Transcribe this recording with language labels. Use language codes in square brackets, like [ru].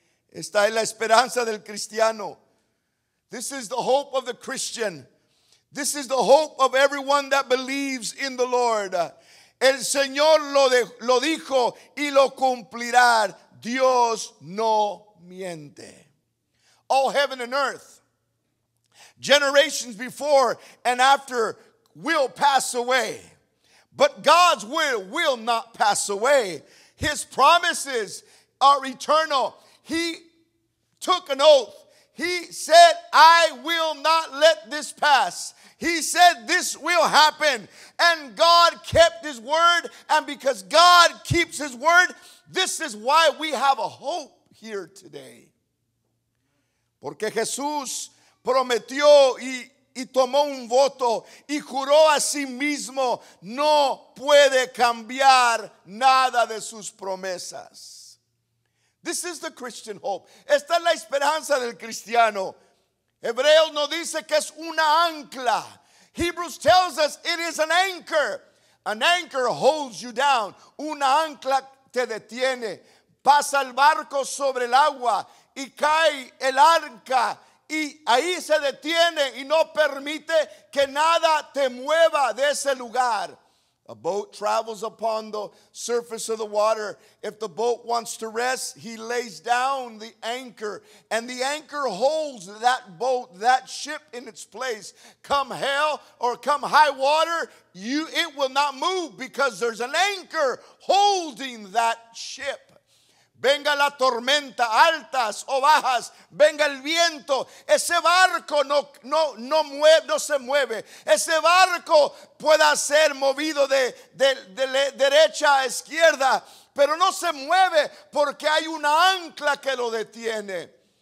[es] Esta es la esperanza del cristiano. [en] This is the hope of the Christian. This is the hope of everyone that believes in the Lord. [es] El Señor lo dijo y lo cumplirá. Dios no miente. [en] All heaven and earth Generations before and after will pass away, but God's will not pass away. His promises are eternal. He took an oath. He said, I will not let this pass. He said this will happen. And God kept his word. And because God keeps his word, this is why we have a hope here today. [es] Porque Jesús prometió y tomó un voto y juró a sí mismo, no puede cambiar nada de sus promesas. [en] This is the Christian hope. [es] Esta es la esperanza del cristiano. Hebreos nos dice que es una ancla. [en] Hebrews tells us it is an anchor. An anchor holds you down. [es] Una ancla te detiene. Pasa el barco sobre el agua y cae el ancla. Y ahí se detiene y no permite que nada te mueva de ese lugar. [en] A boat travels upon the surface of the water. If the boat wants to rest, he lays down the anchor. And the anchor holds that boat, that ship in its place. Come hell or come high water, it will not move because there's an anchor holding that ship. [es] Venga la tormenta, altas o bajas, venga el viento, ese barco no se mueve. Ese barco pueda ser movido de derecha a izquierda, pero no se mueve porque hay una ancla que lo detiene.